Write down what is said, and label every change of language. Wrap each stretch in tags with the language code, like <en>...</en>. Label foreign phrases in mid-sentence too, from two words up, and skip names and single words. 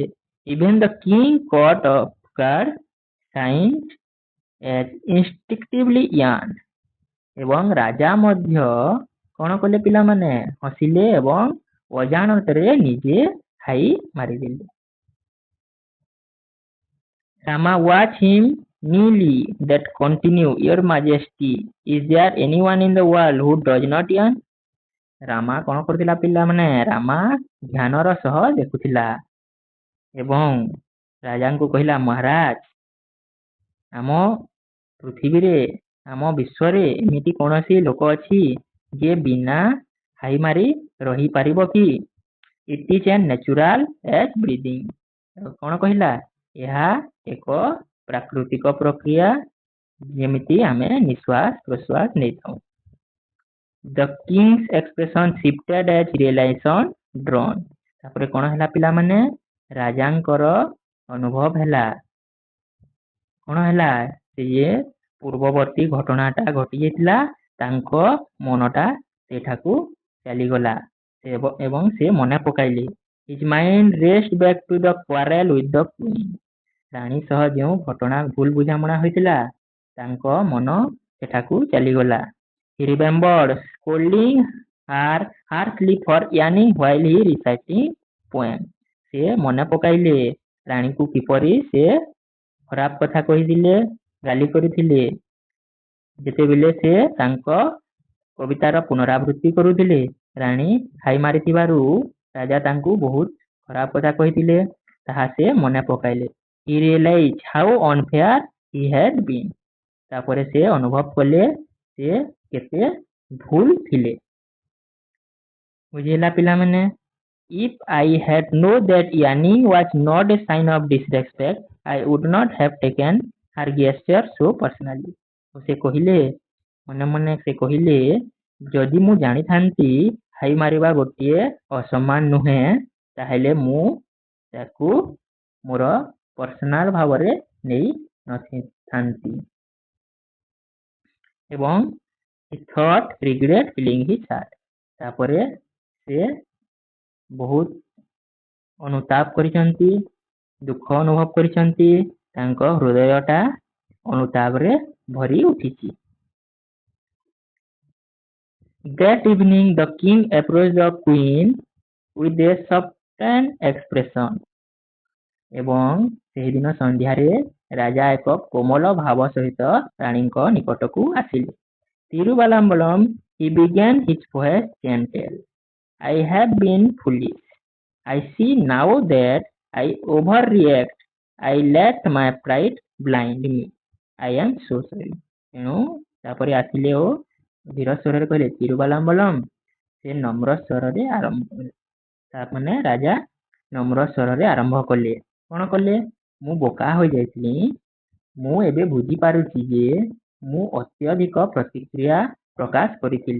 <en>Even the king caught off guard, signed as instinctively yawned.</en> <or>ଏବଂ ରାଜା ମଧ୍ୟ କଣ କଲେ ପିଲାମାନେ? ହସିଲେ ଏବଂ ଅଜାଣତରେ ନିଜେ ହାଇ ମାରିଦେଲେ।</or> <en>Rama watched him keenly that continue, your majesty, is there anyone in the world who does not yawn?</en> <or>ରାମା କଣ କରୁଥିଲା ପିଲାମାନେ? ରାମା ଧ୍ୟାନର ସହ ଦେଖୁଥିଲା ଏବଂ ରାଜାଙ୍କୁ କହିଲା, ମହାରାଜ, ଆମ ପୃଥିବୀରେ, ଆମ ବିଶ୍ୱରେ ଏମିତି କୌଣସି ଲୋକ ଅଛି ଯିଏ ବିନା ହାଇ ମାରି ରହିପାରିବ କି?</or> <en>It is as natural as breathing.</en> <or>କଣ କହିଲା? ଏହା ଏକ ପ୍ରାକୃତିକ ପ୍ରକ୍ରିୟା ଯେମିତି ଆମେ ନିଶ୍ୱାସ ପ୍ରଶ୍ୱାସ ନେଇଥାଉ।</or> <en>The king's expression shifted as realization dawned.</en> <or>ତାପରେ କଣ ହେଲା ପିଲାମାନେ? ରାଜାଙ୍କର ଅନୁଭବ ହେଲା, କଣ ହେଲା? ସେ ଯେ ପୂର୍ବବର୍ତ୍ତୀ ଘଟଣାଟା ଘଟି ଯାଇଥିଲା ତାଙ୍କ ମନଟା ସେଠାକୁ ଚାଲିଗଲା ଏବଂ ସେ ମନେ ପକାଇଲେ।</or> <en>His mind raced back to the quarrel with the queen.</en> <or>ରାଣୀ ସହ ଯେଉଁ ଘଟଣା ଭୁଲ ବୁଝାମଣା ହୋଇଥିଲା ତାଙ୍କ ମନ ସେଠାକୁ ଚାଲିଗଲା।</or> <en>He remembered scolding her harshly for yawning while he reciting poem.</en> <or>ସେ ମନେ ପକାଇଲେ ରାଣୀକୁ କିପରି ସେ ଖରାପ କଥା କହିଥିଲେ, ଗାଲି କରିଥିଲେ ଯେତେବେଳେ ସେ ତାଙ୍କ କବିତାର ପୁନରାବୃତ୍ତି କରୁଥିଲେ। ରାଣୀ ହାଇ ମାରିଥିବାରୁ ରାଜା ତାଙ୍କୁ ବହୁତ ଖରାପ କଥା କହିଥିଲେ, ତାହା ସେ ମନେ ପକାଇଲେ।</or> <en>He realized how unfair he had been.</en> <or>ତାପରେ ସେ ଅନୁଭବ କଲେ ସେ କେତେ ଭୁଲ ଥିଲେ। ବୁଝିଲା ପିଲାମାନେ?</or> <en>If I had known that yawning was not a sign of disrespect, I would not have taken her gesture so personally.</en> <or>ସେ କହିଲେ ମନେ ମନେ ସେ କହିଲେ ଯଦି ମୁଁ ଜାଣିଥାନ୍ତି ହାଇ ମାରିବା ଗୋଟିଏ ଅସମ୍ମାନ ନୁହେଁ ତାହେଲେ ମୁଁ ତାକୁ ମୋର ପର୍ସନାଲ ଭାବରେ ନେଇ ନଥାନ୍ତି।</or> <en>ଏବଂ he thought regret feeling his heart.</en> <or>ତାପରେ ସେ ବହୁତ ଅନୁତାପ କରିଛନ୍ତି, ଦୁଃଖ ଅନୁଭବ କରିଛନ୍ତି, ତାଙ୍କ ହୃଦୟଟା ଅନୁତାପରେ ଭରି ଉଠିଛି।</or> <en>That evening the king approached the queen with a softened expression.</en> <or>ଏବଂ ସେହିଦିନ ସନ୍ଧ୍ୟାରେ ରାଜା ଏକ କୋମଳ ଭାବ ସହିତ ରାଣୀଙ୍କ ନିକଟକୁ ଆସିଲେ।</or> <en>Tiruvalamblam, he began his voice gentle. I have been foolish. I see now that I overreact. I let my pride blind me. I am so sorry.</en> <or>ତେଣୁ ତାପରେ ଆସିଲେ ଓ ଧୀର ସ୍ୱରରେ କହିଲେ ତିରୁବାଲାମ୍ବଲମ୍। ସେ ନମ୍ର ସ୍ୱରରେ ଆରମ୍ଭ କଲେ। ତାମାନେ ରାଜା ନମ୍ର ସ୍ୱରରେ ଆରମ୍ଭ କଲେ। କ'ଣ କଲେ? ମୁଁ ବୋକା ହୋଇଯାଇଥିଲି। ମୁଁ ଏବେ ବୁଝିପାରୁଛି ଯେ ମୁଁ ଅତ୍ୟଧିକ ପ୍ରତିକ୍ରିୟା ପ୍ରକାଶ କରିଥିଲି।</or>